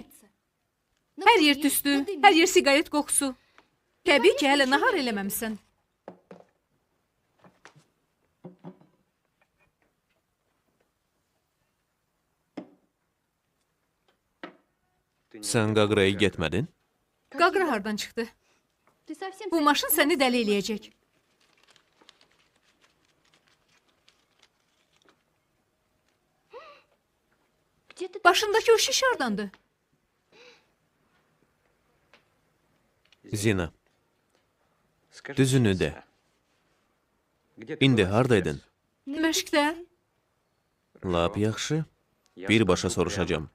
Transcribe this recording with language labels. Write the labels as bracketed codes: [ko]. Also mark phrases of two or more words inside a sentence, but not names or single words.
[az] Hər yer tüstü, hər yer siqaret qoxusu. Təbii ki, hələ nahar eləməmisən. Sən Qaqraya getmədin? Qaqra hardan çıxdı? [ru] Ты совсем... [az] Bu maşın səni dəli eləyəcək. [ru] Где ты... [az] Başındakı o şiş hardandır? Zina, düzünü də. İndi hardaydın? Məşqdə. Lap yaxşı. Birbaşa soruşacağım.